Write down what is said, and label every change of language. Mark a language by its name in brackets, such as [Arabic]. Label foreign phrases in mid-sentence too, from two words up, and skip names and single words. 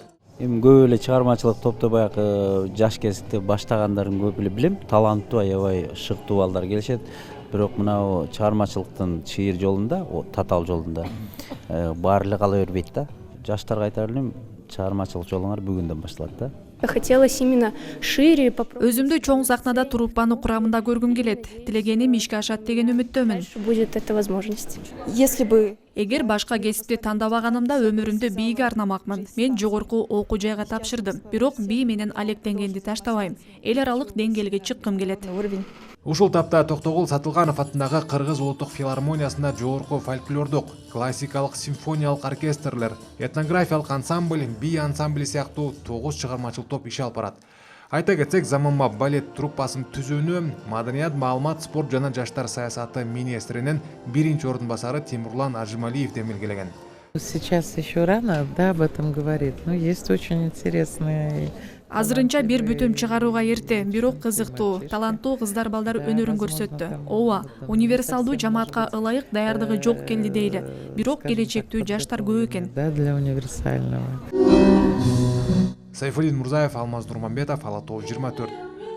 [Kyrgyz] Эми көп эле чыгармачылык топто баягы жаш кезикте баштагандарын көп эле билем. Таланттуу, аябай шыктуу балдар келишет. Бирок мына чыгармачылыктын чыйыр жолунда, татаал жолунда баары эле кала бербейт да. Жаштарга айтар элем, чыгармачылык жолуңар бүгүндөн башталат да. [Russian] Хотелось именно шире [Kyrgyz] Өзүмдү чоң сахнада труппаны курамында көргүм келет. Тилегеним ишке ашат деген үмүттөмүн. [Russian] будет эта возможность. Если бы [Kyrgyz] Эгер башка кесипти тандабаганымда өмүрүмдү бийге арнамакмын. Мен жогорку окуу жайга тапшырдым. Бирок бий менен алектенгенди таштабайм. Эл аралык деңгээлге чыккым келет. [Russian] уровень. [Kyrgyz] Ушул тапта Токтогул Сатылганов атындагы Кыргыз улуттук филармониясында жогорку фольклордук, классикалык симфониялык оркестрлер, этнографиялык ансамбль, бий ансамбли сыяктуу 9 чыгармачыл топ иш алып барат. Айта кетсек, заманбап балет труппасын түзүүнү Маданият, маалымат, спорт жана жаштар саясаты министринин 1-ордун басары Тимурлан Ажималиев демилгелеген. [Russian] Сейчас еще рано, да, об этом говорить, но есть очень интересные. [Kyrgyz] Азырынча бир бүтүм чыгарууга эрте, бирок кызыктуу, таланттуу кыздар балдар өнөрүн көрсөттү. Ооба, универсалдуу жамаатка ылайык даярдыгы жок келди дейли. Бирок келечектүү жаштар көп экен. [Russian] Да, для универсального. [Kyrgyz] Сайфуллин Мурзаев, Алмаз Нурманбетов, Ала Тоо 24.